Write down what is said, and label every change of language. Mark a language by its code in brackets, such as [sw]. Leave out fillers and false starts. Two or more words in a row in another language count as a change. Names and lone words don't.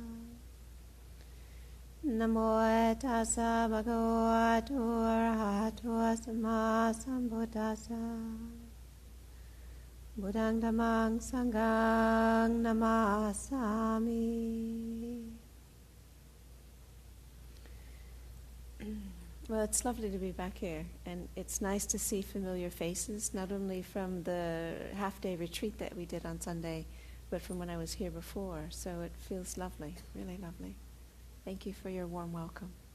[pi] Namo tassa bhagavato arahato samma sambuddhassa. Buddhang dhammang sanghang namasami. [en] Well, it's lovely to be back here, and it's nice to see familiar faces, not only from the half-day retreat that we did on Sunday, but from when I was here before. So it feels lovely, really lovely. Thank you for your warm welcome.